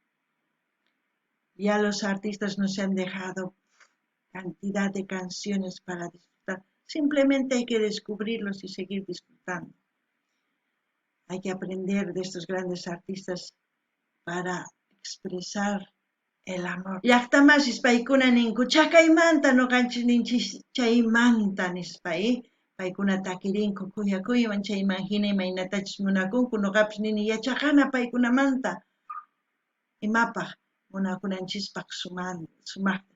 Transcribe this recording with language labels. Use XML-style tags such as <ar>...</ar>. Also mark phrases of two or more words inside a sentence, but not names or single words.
<es>Ya los artistas nos han dejado cantidad de canciones para disfrutar. Simplemente hay que descubrirlos y seguir disfrutando. Hay que aprender de estos grandes artistas para expresar el amor.</es> <qu>Llaqtamasis paykuna ninku chakaymanta noqanchis ninchis chaymanta nispa, paykuna takirinku kuyakuyman chayman hina imaynatachis munakunku noqapis nini yachaqana paykunamanta imapaq munakunanchispaq sumaqta.</qu>